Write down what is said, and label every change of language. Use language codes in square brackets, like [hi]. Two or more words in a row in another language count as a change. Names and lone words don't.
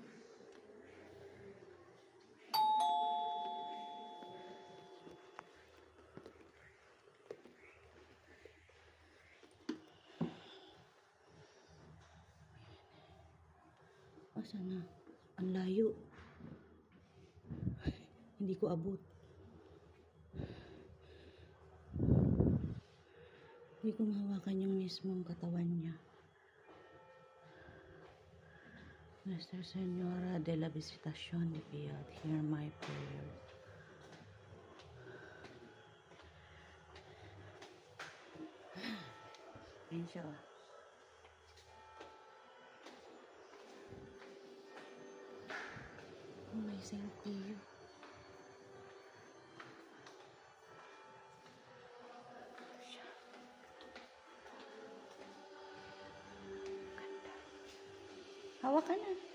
[tl] Asan na? Ang layo. Hindi ko abot. Hindi ko mahawakan yung mismong katawan niya. [es] Nuestra Señora de la Visitación de Piedad, [en] hear my prayer. [tl] Ayan siya. Oh, may Saint Pio. Hawak ka na.